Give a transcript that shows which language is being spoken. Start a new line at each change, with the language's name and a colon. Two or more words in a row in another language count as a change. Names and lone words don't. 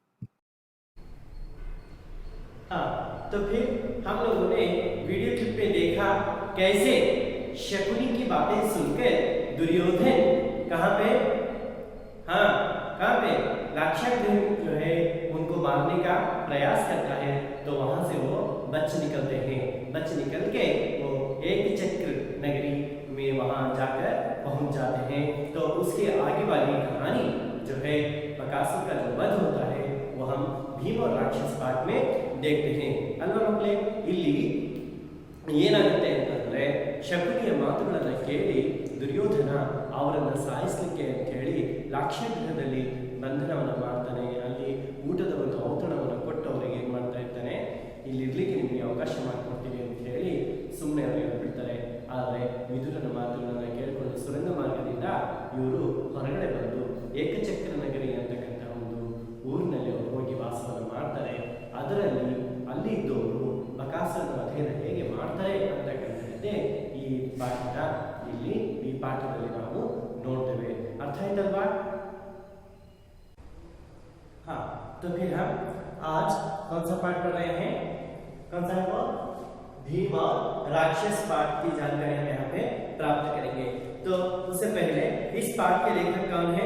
Hindi: हाँ, तो फिर हम लोगों ने वीडियो क्लिप में देखा कैसे शकुनी की बातें सुनकर दुर्योधन कहाँ पे, हाँ कहाँ पे, लाक्षागृह जो है उनको मारने का प्रयास करता है तो वहां से वो बच निकलते हैं। बच निकल के वो एक चक्र नगरी में वहां जाकर पहुंच जाते हैं। तो उसके आगे वाली कहानी जो है बकासुर का जो वध होता है वो हम भीम और राक्षस पाठ में देखते हैं।
Kannada: अल्वा मಕ್ಕಳೇ, ಇಲ್ಲಿ ಏನಾಗುತ್ತೆ ಅಂತಂದ್ರೆ ಶಕುನಿಯ ಮಾತುಗಳನ್ನು ಕೇಳಿ ದುರ್ಯೋಧನ ಅವರನ್ನು ಸಾಯಿಸಲಿಕ್ಕೆ ಅಂತ ಹೇಳಿ ಲಾಕ್ಷಾಗೃಹದಲ್ಲಿ ಬಂಧನವನ್ನು ಮಾಡ್ತಾನೆ। ಅಲ್ಲಿ ಊಟದ ಒಂದು ಔತಣವನ್ನು ಕೊಟ್ಟು ಅವರಿಗೆ ಏನು ಮಾಡ್ತಾ ಇರ್ತಾನೆ, ಇಲ್ಲಿ ಇರ್ಲಿಕ್ಕೆ ನಿಮಗೆ ಅವಕಾಶ ಮಾಡಿಕೊಡ್ತೀವಿ ಅಂತ ಹೇಳಿ ಸುಮ್ಮನೆ ಅವರಿಗೆ ಬಿಡ್ತಾರೆ। ಆದರೆ ವಿದುರನ ಮಾತುಗಳನ್ನು ಕೇಳಿಕೊಂಡು ಸುರಂಗ ಮಾರ್ಗದಿಂದ ಇವರು ಹೊರಗಡೆ ಬಂದು ಏಕಚಕ್ರ ನಗರಿ ಅಂತಕ್ಕಂಥ ಒಂದು ಊರಿನಲ್ಲಿ ಅವರು ಹೋಗಿ ವಾಸವನ್ನು ಮಾಡ್ತಾರೆ। ಅದರಲ್ಲಿ ಅಲ್ಲಿ ಇದ್ದವರು ಬಕಾಸುರನ ವಧೆಯನ್ನು ಹೇಗೆ ಮಾಡ್ತಾರೆ ಅಂತಕ್ಕಂಥದ್ದೇ ಈ ಪಾಠದ ಇಲ್ಲಿ ಈ ಪಾಠದಲ್ಲಿ ನಾವು ನೋಡ್ತೇವೆ। अर्थ आಯ್ತಲ್ವಾ?
Hindi: हाँ, तो फिर हम आज कौन सा पाठ पढ़ रहे हैं? कौन सा है वो? भीम और राक्षस पाठ की जानकारी हम यहाँ पे प्राप्त करेंगे। तो उससे पहले इस पाठ के लेखक कौन है?